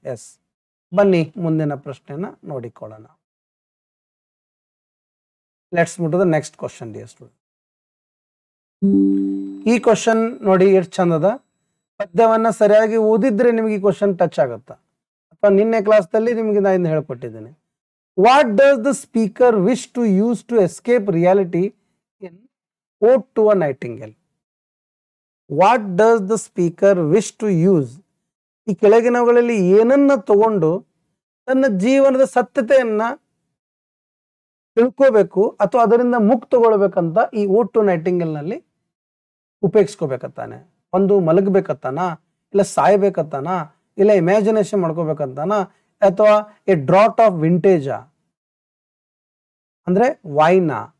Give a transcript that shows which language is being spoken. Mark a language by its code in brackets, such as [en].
[kn] S, ಬನ್ನಿ ಮುಂದಿನ ಪ್ರಶ್ನೆನ ನೋಡಿಕೊಳ್ಳೋಣ. [en] Let's move to the next question dear student. [kn] ಈ ಕ್ವಶನ್ ನೋಡಿ ಎಷ್ಟು ಚಂದದ. ಪದ್ಯವನ್ನ ಸರಿಯಾಗಿ ಓದಿದ್ರೆ ನಿಮ್ಗೆ ಈ ಕ್ವಶನ್ ಟಚ್ ಆಗುತ್ತಾ, ಅಥವಾ ನಿನ್ನೆ ಕ್ಲಾಸ್ದಲ್ಲಿ ನಿಮ್ಗೆ ನಾನು ಹೇಳ್ಕೊಟ್ಟಿದ್ದೇನೆ. [en] What does the speaker wish to use to escape reality in Ode to a Nightingale? What does the speaker wish to use? [kn] ಈ ಕೆಳಗಿನವುಗಳಲ್ಲಿ ಏನನ್ನ ತಗೊಂಡು ತನ್ನ ಜೀವನದ ಸತ್ಯತೆಯನ್ನ ತಿಳ್ಕೋಬೇಕು ಅಥವಾ ಅದರಿಂದ ಮುಕ್ತಗೊಳ್ಬೇಕಂತ ಈ ಓಡ್ ಟು ನೈಟಿಂಗೇಲ್ ನಲ್ಲಿ ಉಪಯೋಗಿಸ್ಕೋಬೇಕತ್ತಾನೆ? ಒಂದು ಮಲಗಬೇಕತ್ತಾನ, ಇಲ್ಲ ಸಾಯ್ಬೇಕತ್ತಾನ, ಇಲ್ಲ ಇಮ್ಯಾಜಿನೇಷನ್ ಮಾಡ್ಕೋಬೇಕಂತಾನ, ಅಥವಾ [en] a draught of vintage [kn] ಅಂದ್ರೆ ವೈನಾ?